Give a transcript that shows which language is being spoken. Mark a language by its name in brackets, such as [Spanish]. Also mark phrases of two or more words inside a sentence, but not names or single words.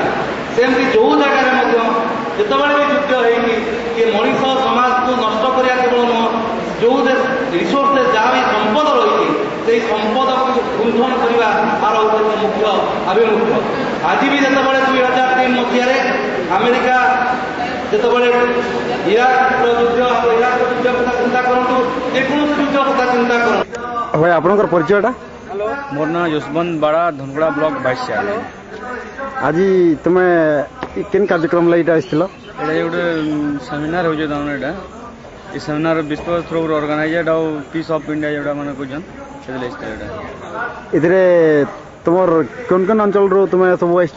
[Odia] ସେମିତି ଯୋଉ ଜାଗାରେ ମଧ୍ୟ ଯେତେବେଳେ ବି ଯୁଦ୍ଧ ହେଇକି କି ମଣିଷ ସମାଜକୁ ନଷ୍ଟ କରିବା କେବଳ ନୁହଁ, ଯୋଉ ରିସୋର୍ସରେ ଯାହା ବି ସମ୍ପଦ ରହିଛି ସେଇ ସମ୍ପଦକୁ ଲୁଣ୍ଠନ କରିବା ତାର ହେଉଛି ମୁଖ୍ୟ ଆଭିମୁଖ୍ୟ। ଆଜି ବି ଯେତେବେଳେ 2003 ମସିହାରେ ଆମେରିକା ଯେତେବେଳେ ଇରାକର ଯୁଦ୍ଧ କଥା ଚିନ୍ତା କରନ୍ତୁ, ଯେକୌଣସି ଯୁଦ୍ଧ କଥା ଚିନ୍ତା କରନ୍ତୁ। ଭାଇ ଆପଣଙ୍କର ପରିଚୟଟା? ମୋର ନା ଯଶବନ୍ତ ବାଡ଼ା ଧନଗଡ଼ା ବ୍ଲକ 22 ଆଜି ତୁମେ କେନ୍ କାର୍ଯ୍ୟକ୍ରମ ଲାଗି ଏଇଟା ଆସିଥିଲ? এটা ଗୋଟେ ସେମିନାର ହଉଛି ତାମାନେ ଏଇଟା ଏ ସେମିନାର ବିଶ୍ୱ ଥ୍ରୋରୁ ଅର୍ଗାନାଇଜେଡ୍ ଆଉ ପିସ୍ ଅଫ୍ ଇଣ୍ଡିଆ ଯୋଉଟା ମାନେ କହୁଛନ୍ ସେଥିରେ ଆସିଥିଲା ଏଇଟା। ଏଥିରେ ତୁମର କେନ୍ କେନ୍ ଅଞ୍ଚଳରୁ ତୁମେ ସବୁ ଆସିଛ?